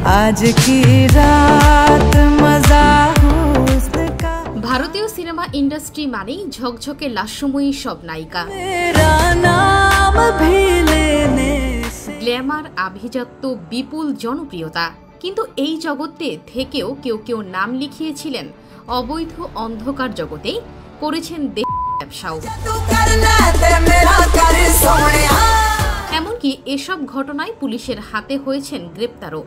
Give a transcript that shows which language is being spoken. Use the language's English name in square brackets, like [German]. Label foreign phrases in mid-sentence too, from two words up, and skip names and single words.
[Hindi] आज की रात मजा हुस्न का। [Bangla] ভারতীয় [English] cinema industry [Bangla] মানেই ঝকঝকে লাস্যময়ী সব নায়িকা, [Hindi] मेरा नाम भी लेने से [Bangla] গ্ল্যামার, আভিজাত্য, বিপুল জনপ্রিয়তা। কিন্তু এই জগতে থেকেও কেউ কেউ নাম লিখিয়েছিলেন অবৈধ অন্ধকার জগতে, করেছেন ব্যবসাও। এমনকি এসব ঘটনায় পুলিশের হাতে হয়েছেন গ্রেপ্তারও।